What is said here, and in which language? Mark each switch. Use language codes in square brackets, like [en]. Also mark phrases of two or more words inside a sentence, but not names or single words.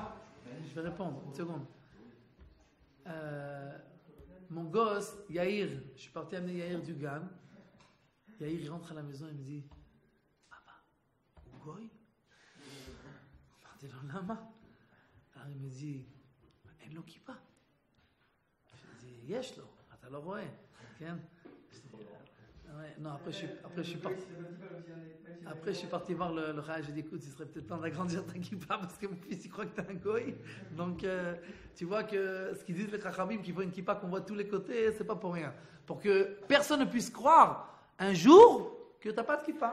[fr] Je vais répondre, une seconde. Mon gosse, Yair, je suis parti amener Yair du GAN. Yair, il rentre à la maison et me dit Papa, où goy? Je dis lama. Alors il me dit [he] אין לו כיפה. [fr] Je dis [he] יש לו, אתה לא רואה, כן? [fr] Non, après je suis parti voir le Chaya. J'ai dit écoute, il serait peut-être temps d'agrandir ta kippa parce que mon fils il croit que t'es un goy. Donc tu vois que ce qu'ils disent les Chachamim, qu'il faut une kippa qu'on voit de tous les côtés, c'est pas pour rien. Pour que personne ne puisse croire un jour que t'as pas de kippa.